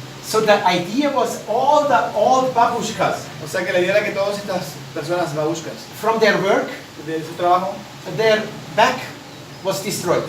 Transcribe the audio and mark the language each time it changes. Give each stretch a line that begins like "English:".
English: So the idea was all the old babushkas
Spanish: O sea que la idea era que todas estas personas babushkas,
English: from their work,
Spanish: de su trabajo,
English: their back was destroyed.